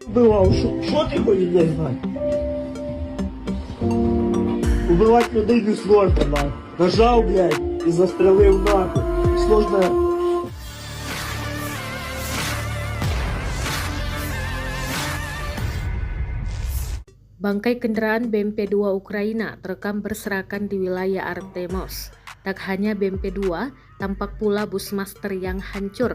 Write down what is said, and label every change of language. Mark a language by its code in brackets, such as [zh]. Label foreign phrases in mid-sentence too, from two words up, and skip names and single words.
[uk] Вбивав, що ти хочеш блядь, знати? Убивати людей не сложно, нахуй. Нажав, блядь, і застрелив нахуй. Сложно. [id] Bangkai kendaraan BMP-2 Ukraina terekam berserakan di wilayah Artemos. Tak hanya BMP-2, tampak pula Bushmaster yang hancur.